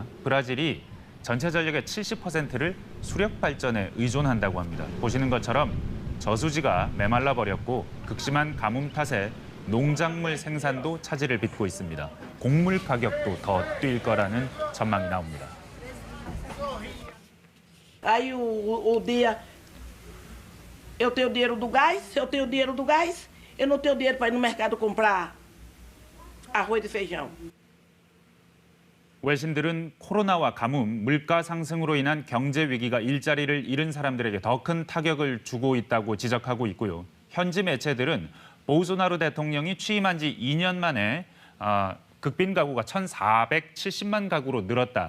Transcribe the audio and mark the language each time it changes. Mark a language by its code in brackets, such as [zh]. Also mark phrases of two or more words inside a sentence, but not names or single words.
[ko] 브라질이 전체 전력의 70%를 수력 발전에 의존한다고 합니다. 보시는 것처럼 저수지가 메말라 버렸고 극심한 가뭄 탓에 농작물 생산도 차질을 빚고 있습니다. 곡물 가격도 더 뛸 거라는 전망이 나옵니다. [pt] Aí o dia eu tenho dinheiro do gás, se eu tenho dinheiro do gás, eu não tenho dinheiro para ir no mercado comprar arroz e feijão. [ko] 외신들은 코로나와 가뭄, 물가 상승으로 인한 경제 위기가 일자리를 잃은 사람들에게 더 큰 타격을 주고 있다고 지적하고 있고요. 현지 매체들은 보우소나루 대통령이 취임한 지 2년 만에 극빈 가구가 1,470만 가구로 늘었다.